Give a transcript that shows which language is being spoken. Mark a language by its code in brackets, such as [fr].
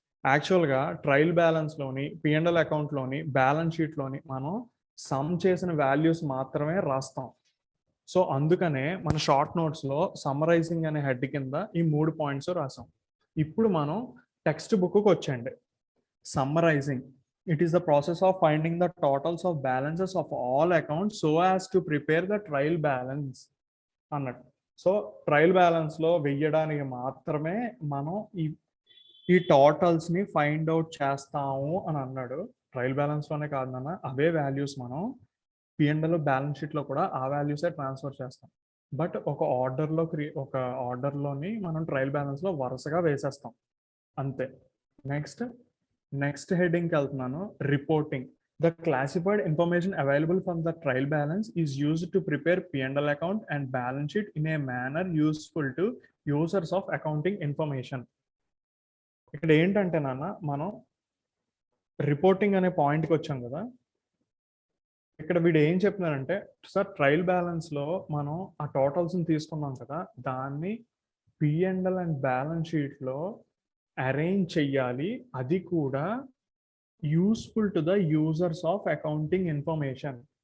[te] యాక్చువల్గా trial బ్యాలెన్స్లోని, P&L అకౌంట్లోని, balance షీట్లోని మనం సమ్ చేసిన వాల్యూస్ మాత్రమే రాస్తాం. సో అందుకనే మన షార్ట్ నోట్స్లో సమ్మరైజింగ్ అనే హెడ్ కింద ఈ 3 పాయింట్స్ రాసాం. ఇప్పుడు మనం టెక్స్ట్ బుక్కి వచ్చేయండి. Summarising [en] It is the process of finding the totals of balances of all accounts so as to prepare the trial balance [te] అన్నట్టు. సో ట్రయల్ బ్యాలెన్స్ లో వెయ్యడానికి మాత్రమే మనం ఈ టోటల్స్ ని ఫైండ్ అవుట్ చేస్తాము అని అన్నాడు. ట్రయల్ బ్యాలెన్స్ లోనే కాదు నాన్న, అవే వాల్యూస్ మనం పిఎండ్ఎల్ బ్యాలెన్స్ షీట్ లో కూడా ఆ వాల్యూసే ట్రాన్స్ఫర్ చేస్తాం. బట్ ఒక ఆర్డర్లోని మనం ట్రయల్ బ్యాలెన్స్ లో వరుసగా వేసేస్తాం అంతే. నెక్స్ట్ హెడ్డింగ్కి వెళ్తున్నాను. Reporting. [en] The classified information available from the trial balance is used to prepare P&L account and balance sheet in a manner useful to users of accounting information. [te] ఇక్కడ ఏంటంటే నాన్న, మనం రిపోర్టింగ్ అనే పాయింట్కి వచ్చాం కదా. ఇక్కడ వీడు ఏం చెప్తున్నారంటే, సార్ ట్రయల్ బ్యాలెన్స్లో మనం ఆ టోటల్స్ని తీసుకున్నాం కదా, దాన్ని P&L అండ్ బ్యాలెన్స్ షీట్లో అరేంజ్ చెయ్యాలి, అది కూడా [en] Useful to the users of accounting information.